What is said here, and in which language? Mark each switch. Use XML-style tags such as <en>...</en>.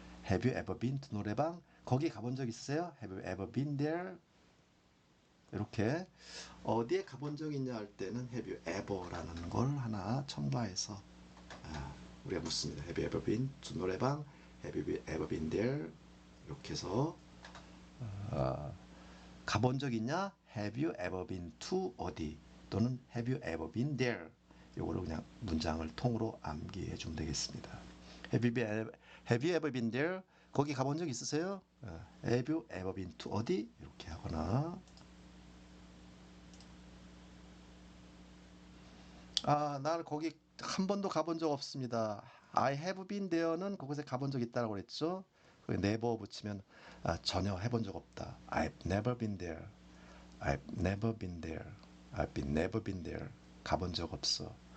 <en>Have you ever been to 노래방?</en> <ko>거기 가본 적 있어요?</ko> <en>Have you ever been there?</en> <ko>이렇게 어디에 가본 적 있냐 할 때는 Have you ever라는 걸 하나 첨가해서 우리가 묻습니다.</ko> <en>Have you ever been to 노래방? Have you ever been there?</en> <ko>이렇게 해서 가본 적 있냐?</ko> <en>Have you ever been to 어디? 또는 Have you ever been there?</en> <ko>이거를 그냥 문장을 통으로 암기해 주면 되겠습니다.</ko> <en>Have you ever been there?</en> <ko>거기 가본 적 있으세요?</ko> <en>Have you ever been to 어디?</en> <ko>이렇게 하거나 나는 거기 한 번도 가본 적 없습니다.</ko> <en>I have been there</en> <ko>는 그곳에 가본 적 있다고 그랬죠? 거기 never 붙이면 전혀 해본 적 없다.</ko> <en>I've never been there. I've never been there. never been there.</en> <ko>가본 적 없어.</ko>